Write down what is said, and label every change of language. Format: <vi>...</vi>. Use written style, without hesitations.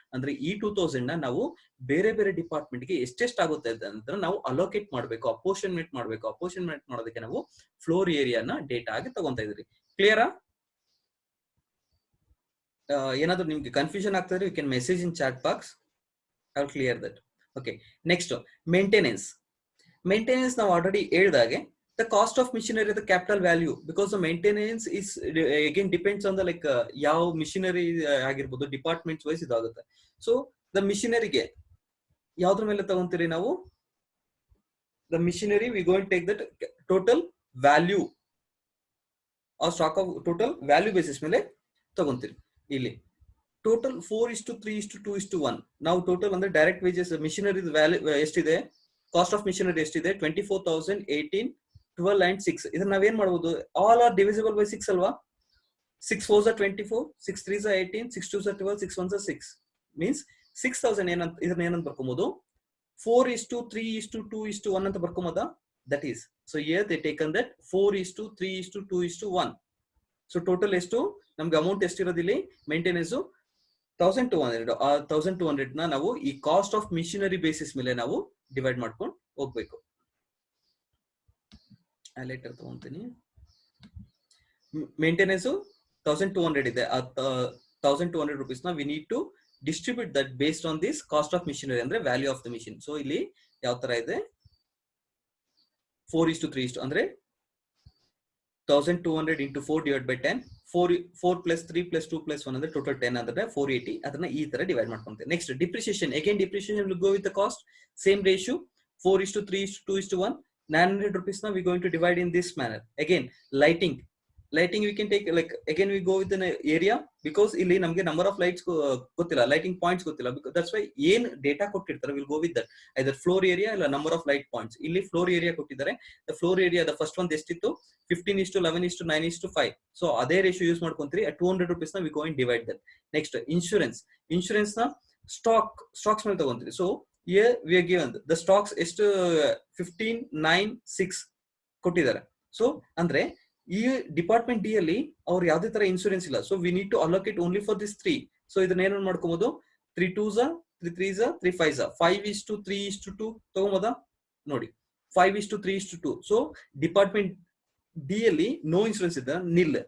<kn>ಅಂದ್ರೆ ಈ 2000 ನ ನಾವು ಬೇರೆ ಬೇರೆ ಡಿಪಾರ್ಟ್ಮೆಂಟ್ ಗೆ ಎಷ್ಟೆಷ್ಟಾಗುತ್ತೆ ಅಂತ ನಾವು ಅಲೋಕೇಟ್ ಮಾಡಬೇಕು, ಅಪೋರ್ಷನ್ಮೆಂಟ್ ಮಾಡಬೇಕು. ಅಪೋರ್ಷನ್ಮೆಂಟ್ ಮಾಡೋದಕ್ಕೆ ನಾವು ಫ್ಲೋರ್ ಏರಿಯಾನ ಡೇಟಾ ಆಗಿ ತಗೊಂತಾ ಇದ್ರಿ. ಕ್ಲಿಯರಾ? ಏನಾದ್ರು ನಿಮ್ಗೆ confusion ಆಗ್ತದ್ರೆ</kn> <en>You can message in chat box. I will clear that. Okay, next maintenance. Maintenance ನಾವು already ಹೇಳಿದಾಗೆ the cost of machinery, the capital value, because the maintenance is again depends on the like</en> <kn>ಯಾವ machinery ಆಗಿರ್ಬೋದು departments wise ಇದಾಗುತ್ತೆ. So the ಮಿಷಿನರಿಗೆ ಯಾವ್ದ್ರ ಮೇಲೆ ತಗೊಂತೀರಿ ನಾವು?</kn> <en>The machinery we going take that total value ಆ stock of total value basis ಮೇಲೆ ತಗೊಂತೀರಿ.</en> <kn>ಇಲ್ಲಿ total 4 is to 3 is to 2 is to 1. ನಾವು ಟೋಟಲ್ ಅಂದ್ರೆ ಡೈರೆಕ್ಟ್ ವೇಜಸ್ ಮಿಷಿನರಿ ವ್ಯಾಲ್ಯೂ ಎಷ್ಟಿದೆ? ಕಾಸ್ಟ್ ಆಫ್ ಮಿಷಿನರಿ ಎಷ್ಟಿದೆ? 24,000, 18, 12 and 6. ಇದನ್ನ ನಾವೇನ್ ಮಾಡಬಹುದು?</kn> <en>All are divisible by 6 ಅಲ್ವಾ? 6 4s are 24, 6 3s are 18, 6 2s are 12, 6 1s are 6.</en> <kn>Means 6000 ಏನಂತ ಇದನ್ನ ಏನಂತ ಬರ್ಕೊಬಹುದು? 4 is to 3 is to 2 is to 1 ಅಂತ ಬರ್ಕೊಬೋದಾ?</kn> <en>That is so here they taken that 4 is to 3 is to 2 is to 1.</en> <kn>So total ಎಷ್ಟು ನಮ್ಗೆ amount ಎಷ್ಟಿರೋದಿಲ್ಲಿ? Maintenance 1200. ಆ 1200 ನ ನಾವು ಈ ಕಾಸ್ಟ್ ಆಫ್ ಮಿಷಿನರಿ ಬೇಸಿಸ್ ಮೇಲೆ ನಾವು ಡಿವೈಡ್ ಮಾಡ್ಕೊಂಡು ಹೋಗ್ಬೇಕು. ಲೆಟರ್ ತಗೊಂತೀನಿ.</kn> <en>Maintenance 1200 ಇದೆ. ಆ 1200 rupees ನ we need to distribute that based on this cost of machinery ಅಂದ್ರೆ value of the machine.</en> <kn>So ಇಲ್ಲಿ ಯಾವ ತರ ಇದೆ?</kn> <en>4 is to 3 is to ಅಂದ್ರೆ 1200 into 4 divided by 10. 4 plus 3 plus 2 plus 1 ಅಂದ್ರೆ total 10 ಅಂದ್ರೆ 480.</en> <kn>ಅದನ್ನ ಈ ತರ ಡಿವೈಡ್ ಮಾಡ್ಕೊಂತೀವಿ.</kn> <en>Next depreciation, again depreciation will go with the cost, same ratio 4:3:2:1. 900 rupees now we going to divide in this manner. Again lighting we can take, like again we go with an area, because ಇಲ್ಲಿ ನಮಗೆ number of lights ಗೊತ್ತಿಲ್ಲ, lighting points ಗೊತ್ತಿಲ್ಲ, because that's why ಏನ್ data ಕೊಟ್ಟಿರ್ತಾರೆ we'll go with that, either floor area ಇಲ್ಲ number of light points. ಇಲ್ಲಿ floor area ಕೊಟ್ಟಿದ್ದಾರೆ, the floor area the first one ಎಷ್ಟಿತ್ತು 15:11:9:5.</en> <kn>ಸೊ ಅದೇ ರೇಷಿಯೋ ಯೂಸ್ ಮಾಡ್ಕೊಂತೀರಿ. at 200 rupees ನ we go and divide that. next insurance ನ stocks ಮೇಲೆ ತಗೊಂತೀರಿ.</kn> <en>So here we are given the stocks ಎಷ್ಟು 15,9,6 ಕೊಟ್ಟಿದ್ದಾರೆ.</en> <kn>So ಅಂದ್ರೆ ಈ ಡಿಪಾರ್ಟ್ಮೆಂಟ್ ಡಿ ಅಲ್ಲಿ ಅವ್ರು ಯಾವ್ದೇ ತರ ಇನ್ಶೂರೆನ್ಸ್ ಇಲ್ಲ.</kn> <en>So we need to allocate only for this 3.</en> <kn>So ಇದನ್ನ ಏನ್ ಮಾಡ್ಕೋಬಹುದು, 3 2s 3 3s 3 5s 5:3:2 ತಗೊಂಬೋದಾ ನೋಡಿ, 5:3:2. ಸೊ ಡಿಪಾರ್ಟ್ಮೆಂಟ್ ಡಿ ಅಲ್ಲಿ ನೋ ಇನ್ಶೂರೆನ್ಸ್ ಇದೆ, ನಿಲ್.</kn>